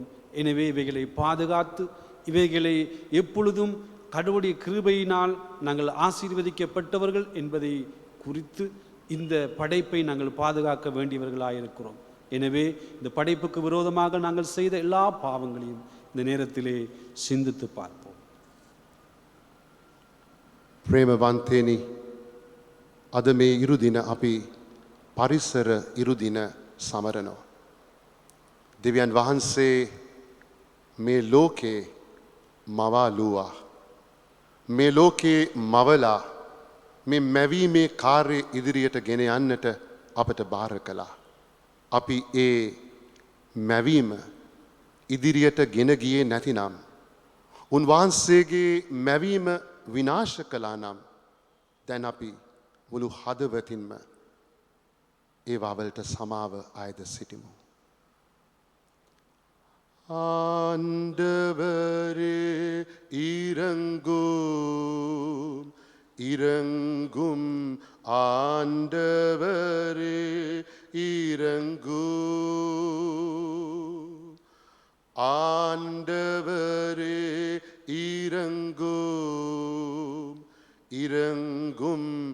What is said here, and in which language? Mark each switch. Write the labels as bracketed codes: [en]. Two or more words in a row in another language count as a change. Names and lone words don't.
[ta] எனவே இவைகளை பாதுகாத்து, இவைகளை எப்பொழுதும் கடவுளுடைய கிருபையினால் நாங்கள் ஆசீர்வதிக்கப்பட்டவர்கள் என்பதை குறித்து இந்த படைப்பை நாங்கள் பாதுகாக்க வேண்டியவர்களாயிருக்கிறோம். எனவே இந்த படைப்புக்கு விரோதமாக நாங்கள் செய்த எல்லா பாவங்களையும் இந்த நேரத்திலே சிந்தித்து பார்ப்போம். [si] ප්‍රේමවන්තේනි, අද මේ ඉරුදින අපි පරිසර ඉරුදින සමරනවා. දෙවියන් වහන්සේ මේ ලෝකේ මවාලුවා. මේ ලෝකේ මවලා මේ මැවීමේ කාර්ය ඉදිරියට ගෙන යන්නට අපට බාර කළා. අපි ඒ මැවීම ඉදිරියට ගෙන ගියේ නැතිනම්, උන්වහන්සේගේ මැවීම විනාශ කළා නම්, දැන් අපි මුළු හදවතින්ම ඒවා වලට සමාව අයද සිටිමු. [ta] ஆண்டவரே இரங்கும், இரங்கும். ஆண்டவரே இரங்கும், ஆண்டவரே இரங்கும், இரங்கும்.